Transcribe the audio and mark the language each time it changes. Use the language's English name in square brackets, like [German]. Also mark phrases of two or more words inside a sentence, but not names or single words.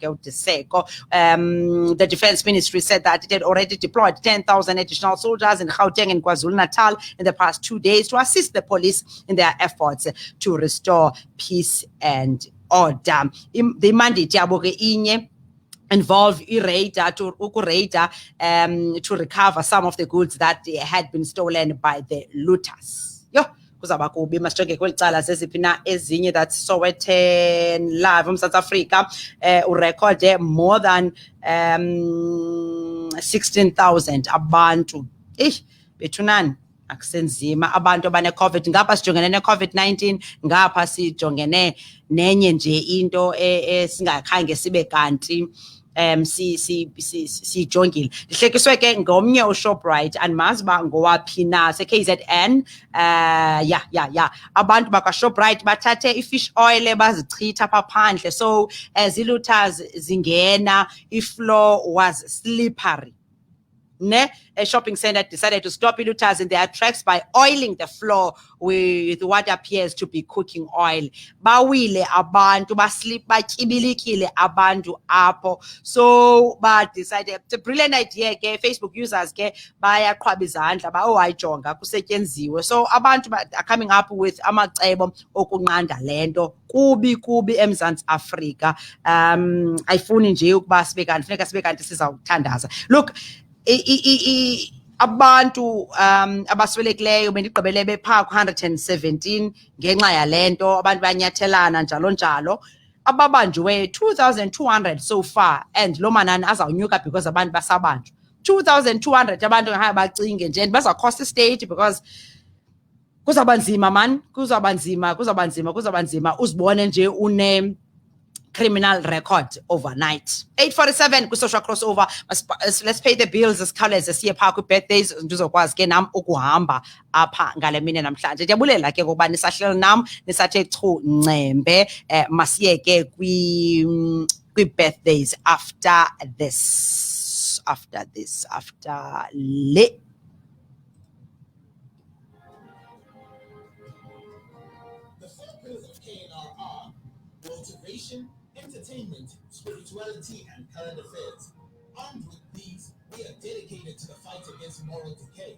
[English] The Defense Ministry said that it had already deployed 10,000 additional soldiers in Gauteng and KwaZulu-Natal in the past 2 days to assist the police in their efforts to restore peace and order. The mandate involve to recover some of the goods that had been stolen by the looters. [Xhosa] Yo, kuzaba kubi masijonge kweli cala zeziphi na ezinye that Sowetan live South Africa urekhode [English] more than [Xhosa] 16,000 abantu. Bethunani akusenzima abantu abane-COVID ngapha sijongene ne-COVID-19 ngapha sijongene nenye nje into esingakhange sibe kanti siyijongile. Ndihlekiswe ke ngomnye uShoprite andimazi uba ngowaphi na se-KZN. Abantu bakwaShoprite bathathe i-fish oil bazichitha apha phandle, [English] so as [Xhosa] i-looters zingena, [English] i-floor was slippery. A shopping center decided to stop looters in their tracks by oiling the floor with what appears to be cooking oil. [Xhosa] Bawile abantu, baslip, batyibilikile abantu apho. [English] So decided, it's a brilliant idea [Xhosa] ke, Facebook users ke bayaqhwaba izandla ayijonga kusetyenziwe. [English] So abantu are coming up with [Xhosa] amacebo okunqanda lento. Kubi eMzantsi Afrika. Ayifuni nje ukuba sibe kanti, funeka sibe kanti sizawuthandaza. [English] Look, [Xhosa] abantu abaswelekileyo bendigqibele bepha 117 ngenxa yalento, abantu banyathelana njalo ababanjwe 2,200 [English] so far, and [Xhosa] lo manani azawunyuka because abantu basabanjwa 2,200 abantu ngahaya bacinge nje baza [English] cost state because [Xhosa] kuzawuba nzima man, kuzawuba nzima uzibone nje une [English] criminal record overnight. [Xhosa] 8:47 kwi-social crossover. [English] Let's pay the bills [Xhosa] esikhawuleze siye phaa kwi-birthdays ndizokwazi ke nam ukuhamba apha ngale mini namhlanje. Ndiyabulela ke ngokuba nisahleli nam nisathe chu ncembe. Masiye ke kwi-birthdays after le. [English] The four pillars of KNR are motivation, entertainment, spirituality, and current affairs. Armed with these, we are dedicated to the fight against moral decay.